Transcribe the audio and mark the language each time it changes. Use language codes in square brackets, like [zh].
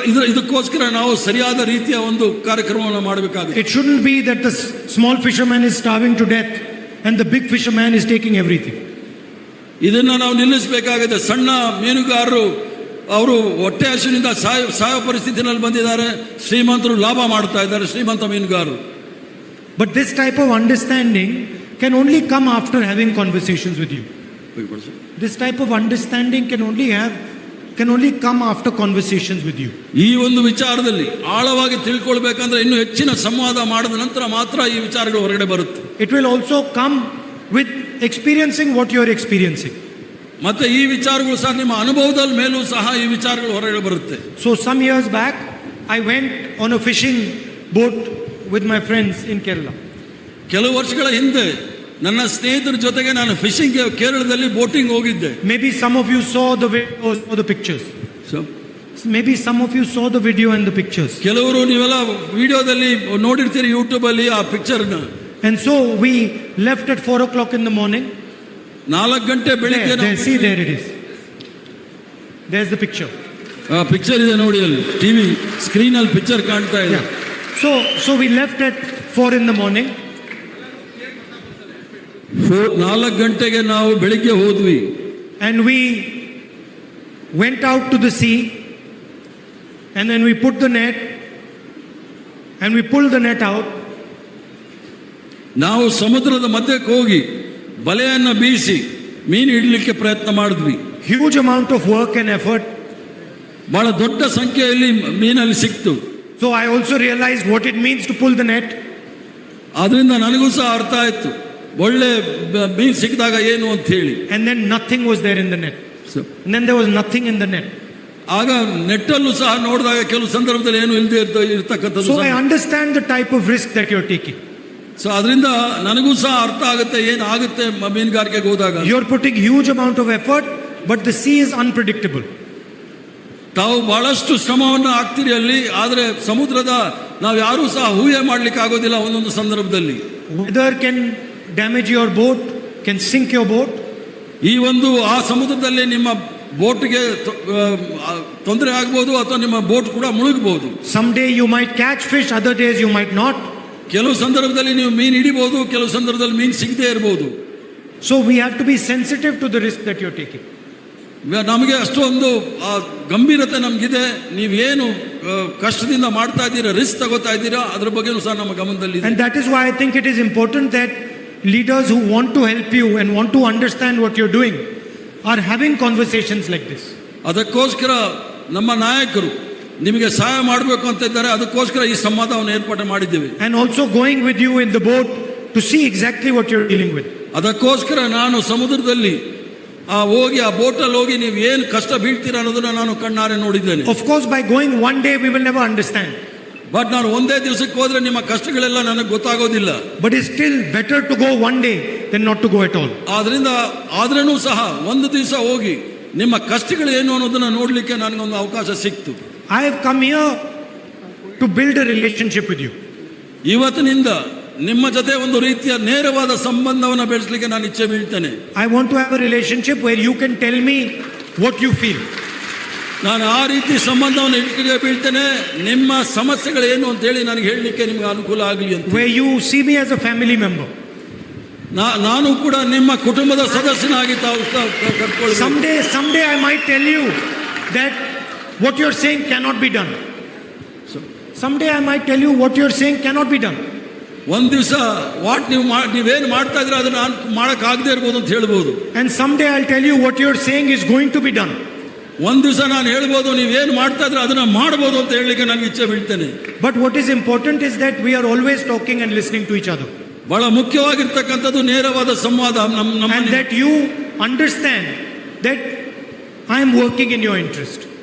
[kn] ಇದಕ್ಕೋಸ್ಕರ ನಾವು ಸರಿಯಾದ ರೀತಿಯ ಒಂದು ಕಾರ್ಯಕ್ರಮವನ್ನು ಮಾಡಬೇಕಾಗಿದೆ. [en] It shouldn't be that the small fisherman is starving to death and the big fisherman is taking everything. [kn] ಇದನ್ನ ನಾವು ನಿಲ್ಲಿಸಬೇಕಾಗಿದೆ. ಸಣ್ಣ ಮೀನುಗಾರರು ಅವರು ಹೊಟ್ಟೆ ಹಸಿವಿನಿಂದ ಸಾಯೋ ಪರಿಸ್ಥಿತಿನಲ್ಲಿ ಬಂದಿದ್ದಾರೆ, ಶ್ರೀಮಂತರು ಲಾಭ ಮಾಡ್ತಾ ಇದ್ದಾರೆ, ಶ್ರೀಮಂತ ಮೀನುಗಾರರು. [en] But this type of understanding can only come after having conversations with you. This type of understanding can only come after conversations with you. [kn] ಈ ಒಂದು ವಿಚಾರದಲ್ಲಿ ಆಳವಾಗಿ ತಿಳ್ಕೊಳ್ಬೇಕಂದ್ರೆ ಇನ್ನು ಹೆಚ್ಚಿನ ಸಂವಾದ ಮಾಡಿದ ನಂತರ ಮಾತ್ರ ಈ ವಿಚಾರಗಳು ಹೊರಗಡೆ ಬರುತ್ತೆ. [en] It will also come with experiencing what you are experiencing. [kn] ಮತ್ತೆ ಈ ವಿಚಾರಗಳು ಸಹ ನಿಮ್ಮ ಅನುಭವದ ಮೇಲೂ ಸಹ ಈ ವಿಚಾರಗಳು ಹೊರಗಡೆ ಬರುತ್ತೆ. [en] So some years back I went on a fishing boat with my friends in Kerala. [kn] ಕೆಲವು ವರ್ಷಗಳ ಹಿಂದೆ ನನ್ನ ಸ್ನೇಹಿತರ ಜೊತೆಗೆ ನಾನು ಫಿಶಿಂಗ್ ಕೇರಳದಲ್ಲಿ ಬೋಟಿಂಗ್ ಹೋಗಿದ್ದೆ. [en] Maybe some of you saw the videos or the pictures. Maybe some of you saw the video and the pictures. [kn] ಕೆಲವರು ನೀವೆಲ್ಲ ವಿಡಿಯೋದಲ್ಲಿ ನೋಡಿರ್ತೀರಿ ಯೂಟ್ಯೂಬ್ ಅಲ್ಲಿ ಆ ಪಿಕ್ಚರ್ ನ. [en] And so we left at 4 o'clock in the morning. [kn] 4 ಗಂಟೆ ಬೆಳಿಗ್ಗೆ. [en] See, there it is. There's the picture. [kn] Picture ಇದೆ ನೋಡಿ, ಅಲ್ಲಿ ಟಿವಿ ಸ್ಕ್ರೀನ್ ಅಲ್ಲಿ ಪಿಕ್ಚರ್ ಕಾಣ್ತಾ ಇದೆ. [en] So we left at 4 in the morning. [kn] 4 ಗಂಟೆಗೆ ನಾವು ಬೆಳಿಗ್ಗೆ ಹೋದ್ವಿ. [en] And we went out to the sea and then we put the net and we pulled the net out. [kn] ನಾವು ಸಮುದ್ರದ ಮಧ್ಯಕ್ಕೆ ಹೋಗಿ ಬಲೆಯನ್ನ ಬೀಸಿ ಮೀನು ಹಿಡಲಿಕ್ಕೆ ಪ್ರಯತ್ನ ಮಾಡಿದ್ವಿ. [en] Huge amount of work and effort. [kn] ಬಹಳ ದೊಡ್ಡ ಸಂಖ್ಯೆಯಲ್ಲಿ ಮೀನಲ್ಲಿ ಸಿಕ್ತು. [en] So I also realized what it means to pull the net. [kn] ಆದ್ರಿಂದ ನನಗೂ ಸಹ ಅರ್ಥ ಆಯ್ತು ಒಳ್ಳೆ ಮೀನು ಸಿಕ್ಕಿದಾಗ ಏನು ಅಂತ ಹೇಳಿ. [en] And then nothing was there in the net. And then there was nothing in the net. [kn] ಆಗ ನೆಟ್ಟಲ್ಲೂ ಸಹ ನೋಡಿದಾಗ ಕೆಲವು ಸಂದರ್ಭದಲ್ಲಿ ಏನು ಇಲ್ಲದೆ ಇರ್ತಕ್ಕಂಥದ್ದು. [en] So I understand the type of risk that you're taking. [kn] So ಅದರಿಂದ ನನಗೂ ಸಹ ಅರ್ಥ ಆಗುತ್ತೆ ಏನಾಗುತ್ತೆ ಮೀನುಗಾರಿಕೆಗೆ ಹೋದಾಗ. [en] You're putting huge amount of effort, but the sea is unpredictable. [kn] ತಾವು ಬಹಳಷ್ಟು ಶ್ರಮವನ್ನು ಹಾಕ್ತಿರಿ ಅಲ್ಲಿ, ಆದ್ರೆ ಸಮುದ್ರದ ನಾವು ಯಾರೂ ಸಹ ಊಹೆ ಮಾಡ್ಲಿಕ್ಕೆ ಆಗೋದಿಲ್ಲ. ಒಂದೊಂದು ಸಂದರ್ಭದಲ್ಲಿ [en] weather can damage your boat, can sink your boat. [kn] ಈ ಒಂದು ಆ ಸಮುದ್ರದಲ್ಲಿ ನಿಮ್ಮ ಬೋಟ್ಗೆ ತೊಂದರೆ ಆಗ್ಬೋದು ಅಥವಾ ನಿಮ್ಮ ಬೋಟ್ ಕೂಡ ಮುಳುಗಬಹುದು. [en] Someday you might catch fish, other days you might not. [kn] ಕೆಲವು ಸಂದರ್ಭದಲ್ಲಿ ನೀವು ಮೀನು ಹಿಡಿಬಹುದು, ಕೆಲವು ಸಂದರ್ಭದಲ್ಲಿ ಮೀನು ಸಿಗದೇ ಇರಬಹುದು. [en] So we have to be sensitive to the risk that you're taking. [kn] ನಮಗೆ ಅಷ್ಟೊಂದು ಗಂಭೀರತೆ ನಮಗಿದೆ. ನೀವೇನು ಕಷ್ಟದಿಂದ ಮಾಡ್ತಾ ಇದ್ದೀರಾ, ರಿಸ್ಕ್ ತಗೋತಾ ಇದ್ದೀರಾ, ಅದ್ರ ಬಗ್ಗೆನೂ ಸಹ ನಮ್ಮ ಗಮನದಲ್ಲಿ. [en] And that is why I think it is important that leaders who want to help you and want to understand what you're doing are having conversations like this. [kn] ಅದಕ್ಕೋಸ್ಕರ ನಮ್ಮ ನಾಯಕರು ನಿಮಗೆ ಸಹಾಯ ಮಾಡಬೇಕು ಅಂತ ಇದ್ದಾರೆ. ಅದಕ್ಕೋಸ್ಕರ ಈ ಸಂವಾದವನ್ನು ಏರ್ಪಾಡು ಮಾಡಿದ್ದೇವೆ. [en] And also going with you in the boat to see exactly what you're dealing with. [kn] ಅದಕ್ಕೋಸ್ಕರ ನಾನು ಸಮುದ್ರದಲ್ಲಿ ಹೋಗಿ ಆ ಬೋಟಲ್ಲಿ ಹೋಗಿ ನೀವು ಏನು ಕಷ್ಟ ಬೀಳ್ತೀರಾ ಅನ್ನೋದನ್ನ ನಾನು ಕಣ್ಣಾರೆ ನೋಡಿದ್ದೇನೆ. [en] Of course, by going one day we will never understand. [kn] But ನಾನು ಒಂದೇ ದಿವಸಕ್ಕೆ ಹೋದ್ರೆ ನಿಮ್ಮ ಕಷ್ಟಗಳೆಲ್ಲ ನನಗೆ ಗೊತ್ತಾಗೋದಿಲ್ಲ. [en] But it's still better to go one day than not to go at all. [kn] ಆದ್ರೂ ಸಹ ಒಂದು ದಿವಸ ಹೋಗಿ ನಿಮ್ಮ ಕಷ್ಟಗಳು ಏನು ಅನ್ನೋದನ್ನ ನೋಡ್ಲಿಕ್ಕೆ ನನಗೊಂದು ಅವಕಾಶ ಸಿಕ್ತು. [en] I have come here to build a relationship with you. [kn] ಇವತ್ತಿನಿಂದ ನಿಮ್ಮ ಜೊತೆ ಒಂದು ರೀತಿಯ ನೇರವಾದ ಸಂಬಂಧವನ್ನು ಬೆಳೆಸಲಿಕ್ಕೆ ನಾನು ಇಚ್ಛೆ ಬೀಳ್ತೇನೆ. [en] I want to have a relationship where you can tell me what you feel. [kn] ನಾನು ಆ ರೀತಿ ಸಂಬಂಧವನ್ನು ಇಟ್ಕೊಂಡು ಬೀಳ್ತೇನೆ. ನಿಮ್ಮ ಸಮಸ್ಯೆಗಳು ಏನು ಅಂತ ಹೇಳಿ ನನಗೆ ಹೇಳಲಿಕ್ಕೆ ನಿಮ್ಗೆ ಅನುಕೂಲ ಆಗಲಿ ಅಂತ. [en] Where you see me as a family member. [kn] ನಾನು ಕೂಡ ನಿಮ್ಮ ಕುಟುಂಬದ ಸದಸ್ಯನಾಗಿ [en] Someday I might tell you that what you're saying cannot be done. Someday I might tell you what you're saying cannot be done. [kn] ಒಂದ್ ದಿವಸ ನೀವೇನು ಮಾಡ್ತಾ ಇದ್ರೆ ಅದನ್ನ ನಾನು ಮಾಡಕ್ ಆಗದೆ ಇರ್ಬೋದು ಅಂತ ಹೇಳ್ಬೋದು. [en] And someday I'll tell you what you're saying is going to be done. [kn] ಒಂದ್ ದಿವಸ ನಾನು ಹೇಳ್ಬೋದು ನೀವೇನು ಮಾಡ್ತಾ ಇದ್ರೆ ಅದನ್ನ ಮಾಡಬಹುದು ಅಂತ ಹೇಳಲಿಕ್ಕೆ ನನಗೆ ಇಚ್ಛೆ ಬೀಳ್ತೇನೆ. [en] But what is important is that we are always talking and listening to each other. [kn] ಬಹಳ ಮುಖ್ಯವಾಗಿರ್ತಕ್ಕಂಥದ್ದು ನೇರವಾದ ಸಂವಾದ. [en] And that you understand that I am working in your interest.